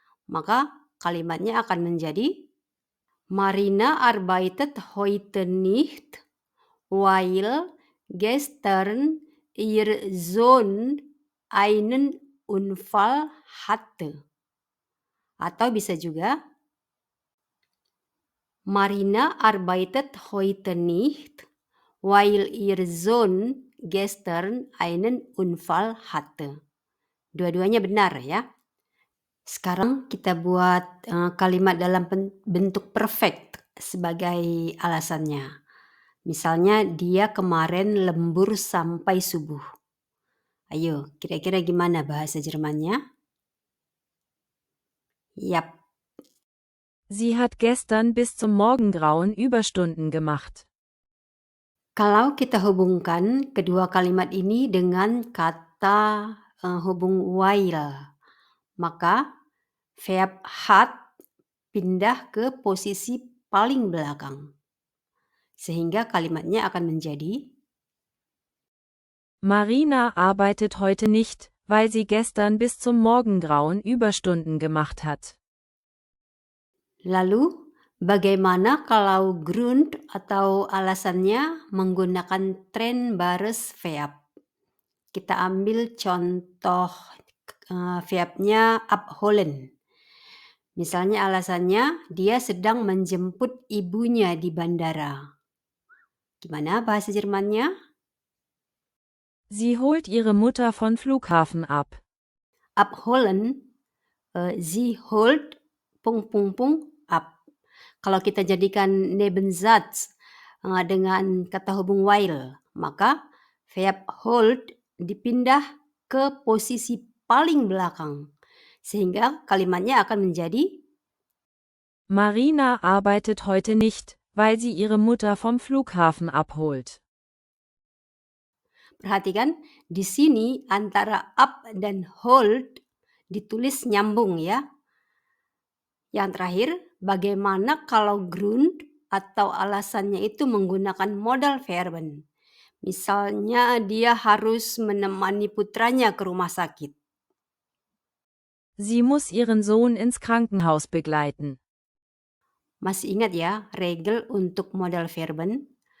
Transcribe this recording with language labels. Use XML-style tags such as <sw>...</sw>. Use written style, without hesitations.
<id>Maka kalimatnya akan menjadi</id> <de>Marina arbeitet heute nicht, weil gestern ihr Sohn einen Unfall hatte.</de> <id>Atau bisa juga</id> <de>Marina arbeitet heute nicht, weil ihr Sohn gestern einen Unfall hatte.</de> <id>Dua-duanya benar ya. Sekarang kita buat kalimat dalam bentuk perfect sebagai alasannya. Misalnya dia kemarin lembur sampai subuh. Ayo, kira-kira gimana bahasa Jermannya? Yap.</id> <de>Sie hat gestern bis zum Morgengrauen Überstunden gemacht.</de> <id>Kalau kita hubungkan kedua kalimat ini dengan kata hubung weil, maka verb hat pindah ke posisi paling belakang. Sehingga kalimatnya akan menjadi</id> <de>Marina arbeitet heute nicht, weil sie gestern bis zum Morgengrauen Überstunden gemacht hat.</de> <id>lalu bagaimana kalau Grund atau alasannya menggunakan trennbares verb? Kita ambil contoh verbnya abholen. Misalnya alasannya dia sedang menjemput ibunya di bandara. Gimana bahasa Jermannya?</id> <de>Sie holt ihre Mutter von Flughafen ab. Abholen, sie holt ab.</de> <id>Kalau kita jadikan Nebensatz dengan kata hubung weil, maka verb hold dipindah ke posisi paling belakang. Sehingga kalimatnya akan menjadi</id> <de>Marina arbeitet heute nicht, weil sie ihre Mutter vom Flughafen abholt.</de> <id>Perhatikan di sini antara up dan hold ditulis nyambung ya. Yang terakhir, bagaimana kalau Grund atau alasannya itu menggunakan modal verben. Misalnya dia harus menemani putranya ke rumah sakit.</id> <de>Sie muss ihren Sohn ins Krankenhaus begleiten.</de> <id>Masih ingat ya regel untuk modal verben?</id>